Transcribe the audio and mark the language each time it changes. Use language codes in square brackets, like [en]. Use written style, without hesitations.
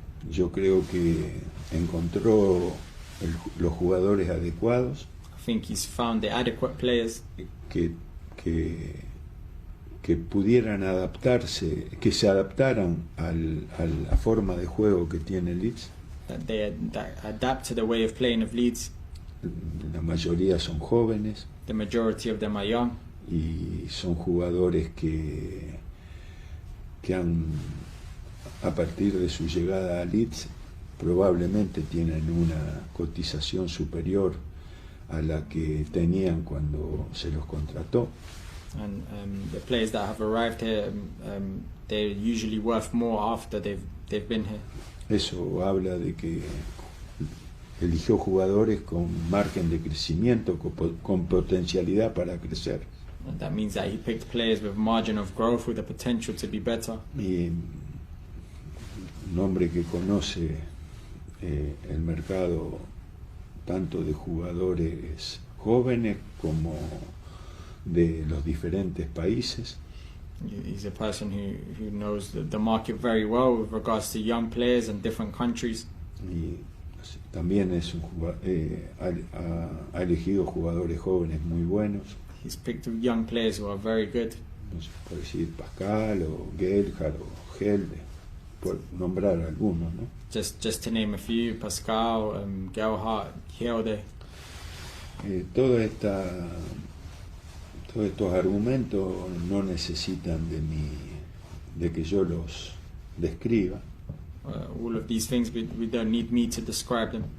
[es] Yo creo que encontró los jugadores adecuados [en] I think he's found the adequate players [es] que pudieran adaptarse, que se adaptaran a la forma de juego que tiene Leeds. [en] that adapt to the way of playing of Leeds. [es] La mayoría son jóvenes [en] The majority of them are young, [es] y son jugadores que han, a partir de su llegada a Leeds, probablemente tienen una cotización superior a la que tenían cuando se los contrató. [en] and the players that have arrived here, they're usually worth more after they've been here. [es] Eso habla de que eligió jugadores con margen de crecimiento, con potencialidad para crecer. [en] And that means that he picked players with margin of growth, with the potential to be better. [es] Y un hombre que conoce el mercado tanto de jugadores jóvenes como de los diferentes países. [en] He's a person who knows the market very well with regards to young players in different countries. [es] Y también es ha elegido jugadores jóvenes muy buenos. [en] He's picked young players who are very good. [es] No sé, por decir Pascal o Gelhard o Gelde. por nombrar algunos, ¿no? [en] Just to name a few, Pascal, Gerhardt, Hilde. [es] Todos estos argumentos no necesitan de que yo los describa, [en] All of these things, we don't need me to describe them,